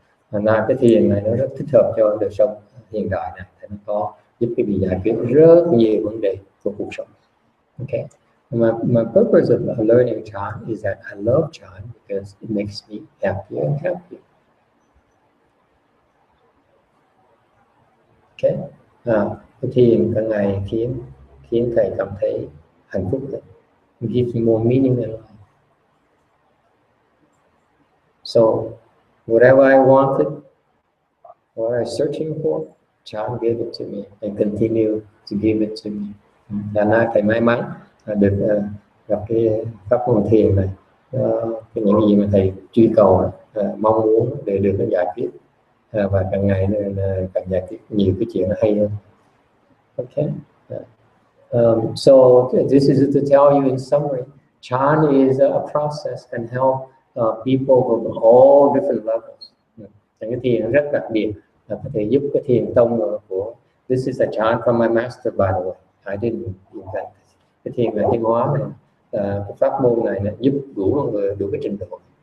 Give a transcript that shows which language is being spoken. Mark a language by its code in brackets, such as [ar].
[vi] Thành ra cái thiền này nó rất thích hợp cho đời sống hiện đại này, thì nó có giúp quý vị giải quyết rất nhiều vấn đề của cuộc sống. [en] Okay. My purpose of learning Chan is that I love Chan because it makes me happier and happier. Okay. [vi] Cái thiền càng ngày khiến thầy cảm thấy hạnh phúc hơn. [en] It gives me more meaning in life. So whatever I wanted, what I was searching for, Chan gave it to me and continue to give it to me. [vi] Là na thầy may mắn được gặp cái pháp môn thiền này, những gì mà thầy truy cầu, mong muốn để được nó giải quyết, và càng ngày càng giải quyết nhiều cái chuyện nó hay hơn. Okay. [en] So this is to tell you in summary, Chan is a process can help people from all different levels. [vi] Cái thiền rất đặc biệt là có thể giúp cái thiền tông của [en] this is a chant from my master by the way. I didn't invent this. [vi] Cái thiền là thiền hóa này, cái pháp môn này là giúp đủ người đủ cái trình độ.